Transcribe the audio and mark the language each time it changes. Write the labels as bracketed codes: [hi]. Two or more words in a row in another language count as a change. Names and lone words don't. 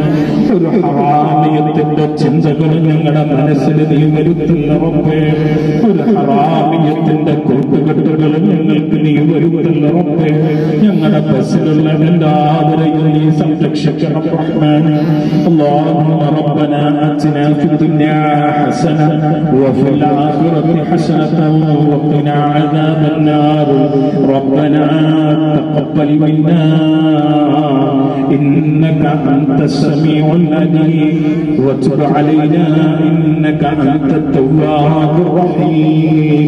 [ml] ഒരു ഹറാമിയത്തിന്റെ ചിന്തകൾ ഞങ്ങളുടെ മനസ്സിൽ നീ വരുത്തില്ല റബ്ബേ. ഒരു ഹറാമിയത്തിന്റെ കൂട്ടുകെട്ടുകൾ ഞങ്ങൾക്ക് നീ വരുത്തില്ല റബ്ബേ. ഞങ്ങളുടെ ബസ്സിലുള്ള എല്ലാവരെയും നീ സംരക്ഷിക്കണം റഹ്മാനേ. [ar] اللهم ربنا آتنا في الدنيا حسنة وفي الآخرة حسنة وقنا عذاب النار. ربنا تقبل منا إنك أنت السميع العليم وتب علينا إنك أنت التواب الرحيم.